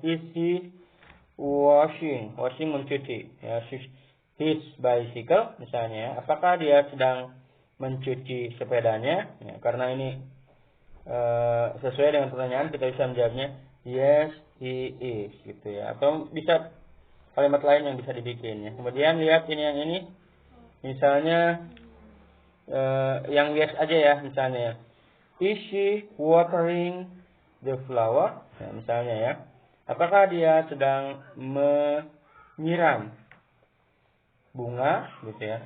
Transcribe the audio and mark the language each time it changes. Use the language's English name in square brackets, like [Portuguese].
[English] Is he washing [Indonesian] mencuci ya, [English] his bicycle [Indonesian] misalnya ya. Apakah dia sedang mencuci sepedanya ya, karena ini sesuai dengan pertanyaan, kita bisa menjawabnya [English] yes he is [Indonesian] gitu ya, atau bisa kalimat lain yang bisa dibikin ya. Kemudian lihat ini yang ini, misalnya yang yes aja ya, misalnya ya. [English] Is she watering the flower? [Indonesian] Ya, misalnya ya. Apakah dia sedang menyiram bunga gitu ya.